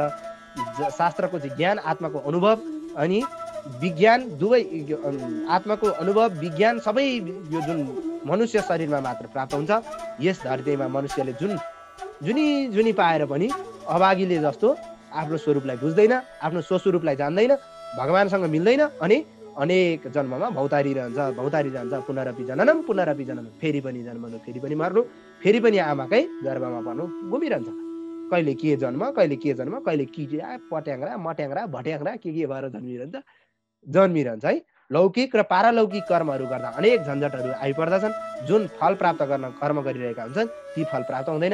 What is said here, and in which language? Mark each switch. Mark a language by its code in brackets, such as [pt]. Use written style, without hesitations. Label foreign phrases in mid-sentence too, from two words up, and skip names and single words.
[ne] शास्त्रको चाहिँ ज्ञान, आत्माको अनुभव अनि विज्ञान दुवै, आत्माको अनुभव विज्ञान सबै यो जुन मनुष्य शरीरमा मात्र प्राप्त हुन्छ। यस धरतीमा मनुष्यले जुनी पाएर पनि अभागीले जस्तो आफ्नो स्वरूपलाई बुझ्दैन, आफ्नो स्वस्वरूपलाई जान्दैन, भगवानसँग मिल्दैन अनि अनेक जन्ममा भौतारिरहन्छ। [sa] पुनरपि जननम, पुनरपि जननम, [ne] फेरि पनि जन्मनु, फेरि पनि मर्नु, फेरि पनि आमाकै गर्भमा पर्नु घुमिरहन्छ। कहिले के जन्म, कहिले के जन्म, कहिले किरा, पट्याङ्ग्रा, मट्याङ्ग्रा, भट्याङ्ग्रा के भएर जन्मिरहन्छ है। लौकिक र पारलौकिक कर्महरू गर्दा अनेक झन्झटहरू आइपर्दछन्। जुन फल प्राप्त गर्न कर्म गरिरहेका हुन्छन् ती फल प्राप्त हुँदैन।